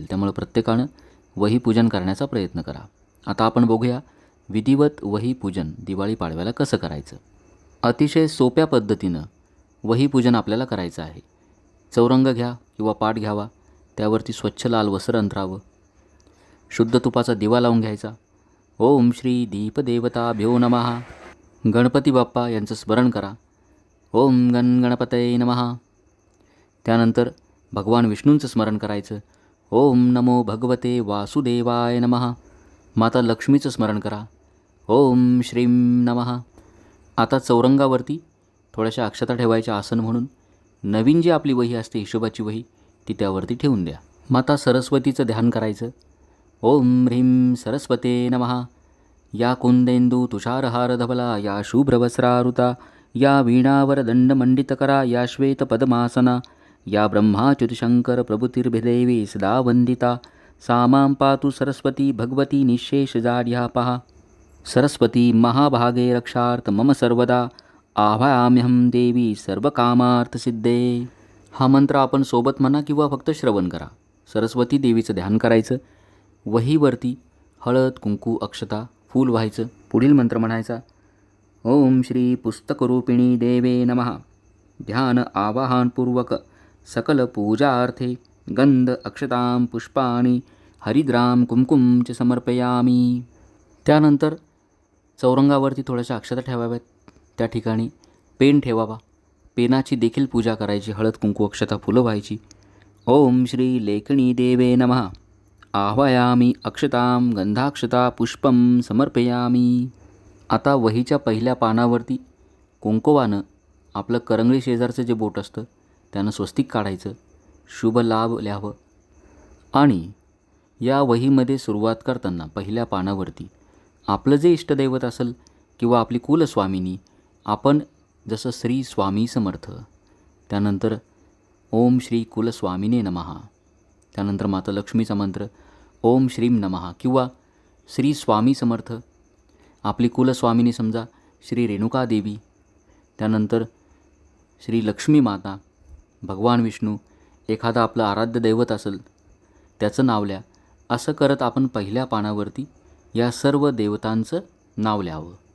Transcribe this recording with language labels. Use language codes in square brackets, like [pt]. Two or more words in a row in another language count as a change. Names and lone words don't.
[mr] त्यामुळे प्रत्येकानं वही पूजन करण्याचा प्रयत्न करा. आता आपण बघूया विधिवत वही पूजन दिवाळी पाडव्याला कसं करायचं. अतिशय सोप्या पद्धतीनं वही पूजन आपल्याला करायचं आहे. चौरंग घ्या किंवा पाट घ्यावा, त्यावरती स्वच्छ लाल वस्त्र अंथरावं, शुद्ध तुपाचा दिवा लावून घ्यायचा. [sa] ओम श्री दीपदेवताभ्यो नमः. [mr] गणपती बाप्पा यांचं स्मरण करा. [sa] ओम गणपतये नमः. [mr] त्यानंतर भगवान विष्णूंचं स्मरण करायचं. [sa] ओम नमो भगवते वासुदेवाय नमः. [mr] माता लक्ष्मीचं स्मरण करा. [sa] ओम श्रीं नमः. [mr] आता चौरंगावरती थोड्याशा अक्षता ठेवायच्या आसन म्हणून. नवीन जी आपली वही असते हिशोबाची वही ती त्यावरती ठेवून द्या. माता सरस्वतीचं ध्यान करायचं. [sa] ओम ह्रीं सरस्वते नमः. या कुंदेंदू तुषारहार धवला, या शुभ्रवस्त्रारुता, या वीणावर दंडमंडितकरा, या श्वेतपद्मासना, या ब्रह्माच्युतशंकर प्रभुतिर्भिदेवी सदा वंदिता, सा मां पातु सरस्वती भगवती निःशेषजाड्यापहा. सरस्वती महाभागे रक्षार्थ मम सर्वदा, आभाम्यहं देवी सर्वकामार्थसिद्धे. [mr] हा मंत्र आपण सोबत म्हणा किंवा फक्त श्रवण करा. सरस्वती देवीचं ध्यान करायचं. वहीवरती हळद कुंकू अक्षता फूल व्हायचं. पुढील मंत्र म्हणायचा. [sa] ओम श्री पुस्तकरूपिणी देवे नमः. ध्यान आवाहनपूर्वक सकल पूजार्थे गंध अक्षतां पुष्पाणि हरिद्राम कुंकुम च समर्पयामी. [mr] त्यानंतर चौरंगावरती थोड्याशा अक्षता ठेवाव्यात. त्या ठिकाणी पेन ठेवावा. पेनाची देखील पूजा करायची. हळद कुंकू अक्षता फुलं व्हायची. [sa] ओम श्री लेखनी देवे नमः. आह्वयामी अक्षतां गंधाक्षता पुष्पं समर्पयामी. [mr] आता वहीच्या पहिल्या पानावरती कुंकवानं आपलं करंगळी शेजारचं जे बोट असतं त्यानं स्वस्तिक काढायचं, शुभ लाभ लिहावं. आणि या वहीमध्ये सुरुवात करताना पहिल्या पानावरती आपलं जे इष्टदैवत असेल किंवा आपली कुलस्वामिनी, आपण जसं श्री स्वामी समर्थ, त्यानंतर [sa] ओम श्री कुलस्वामिने नमः, [mr] त्यानंतर माता लक्ष्मीचा मंत्र [sa] ओम श्रीम नमः [mr] किंवा श्री स्वामी समर्थ, आपली कुलस्वामिनी समजा श्री रेणुका देवी, त्यानंतर श्री लक्ष्मी माता, भगवान विष्णू, एखादा आपलं आराध्य दैवत असेल त्याचं नाव लिहा. असं करत आपण पहिल्या पानावरती या सर्व देवतांचं नाव लिहावं.